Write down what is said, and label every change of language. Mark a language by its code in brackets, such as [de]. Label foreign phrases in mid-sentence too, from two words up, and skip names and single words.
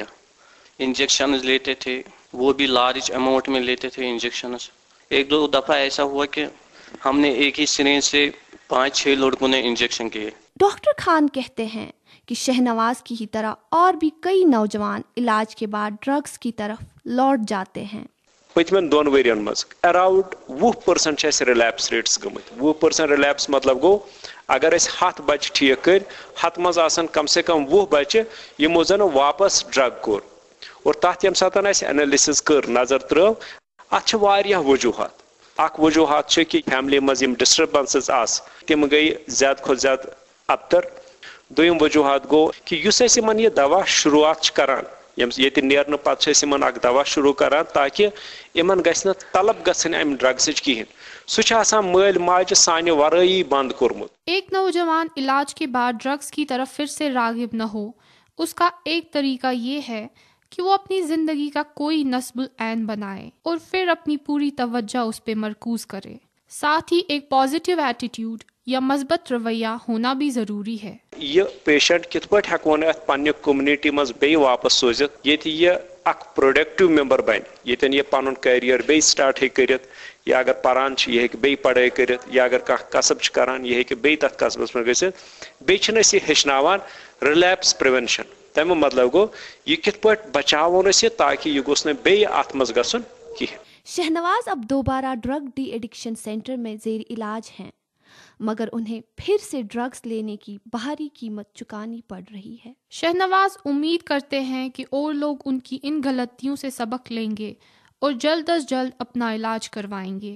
[ur] انجیکشنز لیتے تھے وہ بھی [en] large amount [ur] میں لیتے تھے انجیکشنز. 1-2 دفعہ ایسا ہوا کہ ہم نے ایک ہی سرنج سے 5-6 لڑکوں نے انجیکشن کیے. ڈاکٹر خان کہتے ہیں کہ شہنواز کی ہی طرح اور بھی کئی نوجوان علاج کے بعد ڈرگز کی طرف لوٹ جاتے ہیں. [ks] پتمن 2 ؤرین مز اراؤنڈ 20% چھِ [en] relapse rates [ks] گٔمٕتۍ. 20% ریلیپس مطلب گوٚو اگر أسۍ 100 بچہِ ٹھیٖک کٔرۍ 100 منٛز آسان کم سے کم 20 بچہِ یِمو زن واپس ڈرگ کوٚر اور تتھ ییٚمہِ ساتہٕ اَسہِ انالسِس کٔر نظر ترٲو اتھ چھِ واریاہ وجوہات. اکھ وجوہات چھِ کہِ فیملی منٛز یِم ڈسٹربنسز آسہٕ تِم گٔے زیادٕ کھۄتہٕ زیادٕ ابتر. دوٚیِم وجوہات گوٚو کہِ یُس أسۍ یِمن یہِ دوا شروعات چھِ کران ییٚتہِ نیرنہٕ پتہٕ چھِ أسۍ یِمن اکھ دوا شروع کران تاکہِ یِمن گژھِ نہٕ طلب گژھٕنۍ امہِ ڈرگسٕچ کِہیٖنۍ. سُہ چھُ آسان مٲلۍ ماجہِ سانہِ ورٲیی بنٛد کوٚرمُت. [ur] ایک نوجوان علاج کے بعد ڈرگز کی طرف پھر سے راغب نہ ہو اس کا ایک طریقہ یہ ہے کہ وہ اپنی زندگی کا کوئی نصب العین بنائے اور پھر اپنی پوری توجہ اس پہ مرکوز کرے. ساتھ ہی ایک [en] positive attitude [ur] یا مثبت رویہ ہونا بھی ضروری ہے. [ks] یہ پیشنٹ کت پٲٹھۍ ہیٚکون اتھ پننہِ کومنٹی منٛز بیٚیہِ واپس سوٗزِتھ ییٚتہِ یہِ اکھ [en] productive member [ks] بنہِ ییٚتٮ۪ن یہِ پنُن کیریئر بیٚیہِ سٹارٹ ہیٚکہِ کٔرِتھ یا اگر پران چھِ یہِ ہیٚکہِ بیٚیہِ پڑٲے کٔرِتھ یا اگر کانٛہہ قصب چھِ کران یہِ ہیٚکہِ بیٚیہِ تتھ قصبس منٛز گٔژھِتھ. بیٚیہِ چھِنہٕ أسۍ یہِ ہیٚچھناوان [en] relapse prevention. [ks] تمیُک مطلب گوٚو یہِ کِتھ پٲٹھۍ بچاوون أسۍ یہِ تاکہِ یہِ گوٚژھ نہٕ بیٚیہِ اتھ منٛز گژھُن کینٛہہ. [ur] شہنواز اب دوبارہ [en] drug de-addiction centre [ur] میں زیر علاج ہیں مگر انہیں پھر سے ڈرگز لینے کی بھاری قیمت چکانی پڑ رہی ہے. شہنواز امید کرتے ہیں کہ اور لوگ ان کی ان غلطیوں سے سبق لیں گے اور جلد از جلد اپنا علاج کروائیں گے.